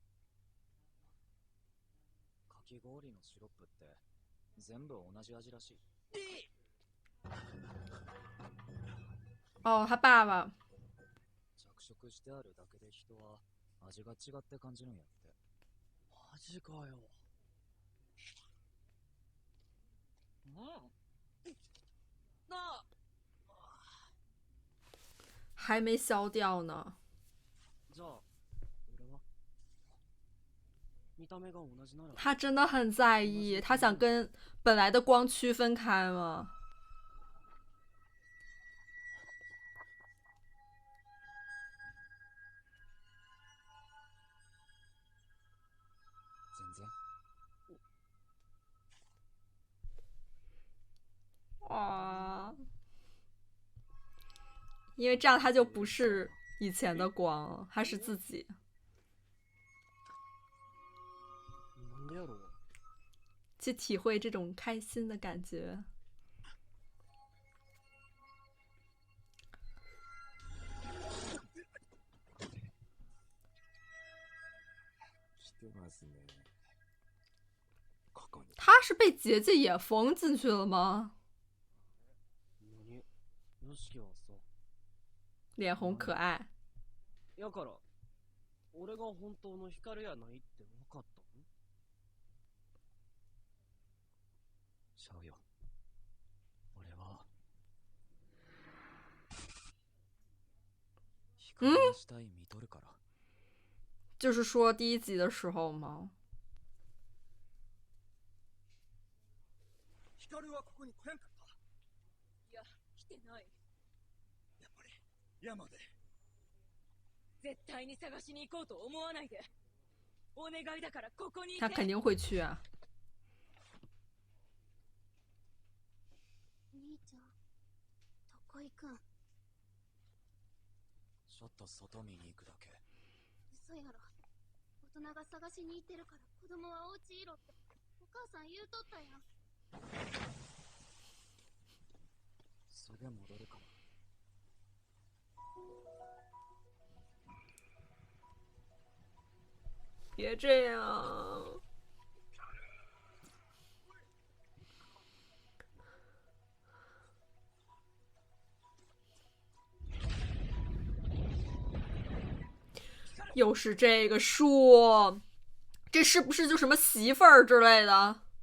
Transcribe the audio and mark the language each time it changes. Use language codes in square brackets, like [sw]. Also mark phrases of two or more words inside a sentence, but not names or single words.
[ja] かき氷のシロップって全部同じ味らしい。 [zh] 哦，他爸爸。 [ja] 着色してあるだけで人は味が違って感じるんやって。マジかよ。なあ。 [zh] 还没消掉呢。 [ja] じゃあ、俺は見た目が同じなら。 [zh] 他真的很在意，他想跟本来的光区分开吗？ [ja] 全然。 [zh] 哇，因为这样他就不是以前的光了，他是自己。 [ja] なんでやろう。 [zh] 去体会这种开心的感觉。 [ja] 来てますね。ここに。 [zh] 他是被结界也封进去了吗？ [ja] 何？よしきはさ。 [zh] 脸红可愛。 [ja] やから、俺が本当の光やないって分かったの？ちゃうよ。俺は光の死体見とるから。 [zh] 就是说第一集的时候吗？ [ja] 光はここに来やんかった。いや、来てない。やっぱり山で。絶対に探しに行こうと思わないで。お願いだからここにいて。 [zh] 他肯定会去啊。 [ja] 兄ちゃん、どこ行くん？ちょっと外見に行くだけ。嘘やろ。大人が探しに行ってるから子供はお家いろってお母さん言うとったやん。すぐ戻るから。 [zh] 别这样。又是这个树，这是不是就什么媳妇儿之类的？